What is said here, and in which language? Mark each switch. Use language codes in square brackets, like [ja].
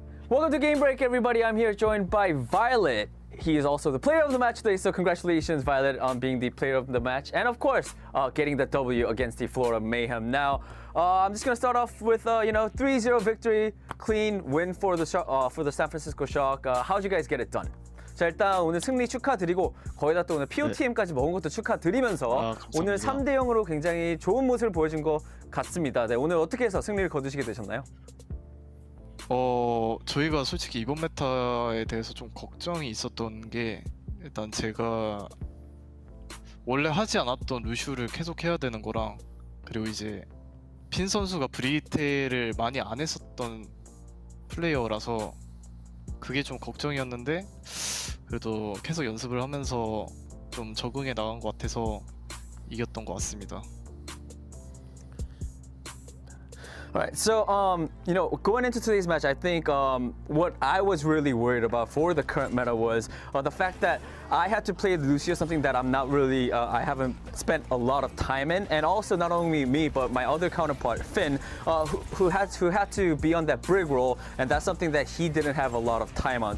[en] Welcome to Game Break, everybody. I'm here joined by Violet. He is also the player of the match today, so congratulations, Violet, on being the player of the match. And of course, getting the W against the Florida Mayhem. Now, I'm just going to start off with, 3-0 victory, clean win for the San Francisco Shock. How'd you guys get it done? [ko] 자, 일단 오늘 승리 축하드리고 거기다 또 오늘 POTM까지 먹은 것도 축하드리면서 오늘 3대0으로 굉장히 좋은 모습을 보여준 것 같습니다. 네, 오늘 어떻게 해서 승리를 거두시게 되셨나요? 저희가 솔직히 이번 메타에 대해서 좀 걱정이 있었던 게 일단 제가 원래 하지 않았던 루슈를 계속 해야 되는 거랑 그리고 이제 핀 선수가 브리테를 많이 안 했었던 플레이어라서 그게 좀 걱정이었는데 그래도 계속 연습을 하면서 좀 적응해 나간 것 같아서 이겼던 것 같습니다. [en] All right, so going into today's match, I think what I was really worried about for the current meta was the fact that I had to play Lucio, something that I'm not really, I haven't spent a lot of time in, and also not only me but my other counterpart Finn, who had to be on that brig role, and that's something that he didn't have a lot of time on.